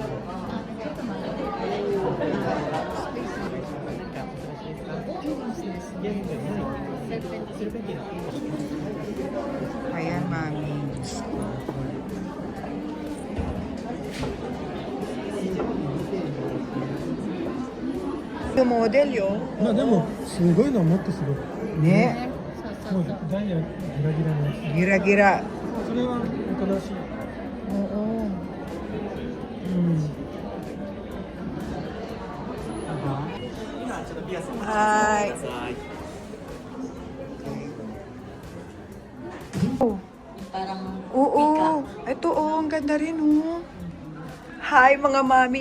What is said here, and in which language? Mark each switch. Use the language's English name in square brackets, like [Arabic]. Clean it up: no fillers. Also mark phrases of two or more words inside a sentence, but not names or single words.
[Filipino] Ayan, mami. Yung model, yun. [Japanese] まあでもすごいのはもっとすごい。 Ne? もうダイヤギラギラのやつ。 Gira-gira. それは新しい。 [Filipino] Oo. Hi. Oh. Parang Oo. Ito, oh, ang ganda rin, oh. Hi, mga mami.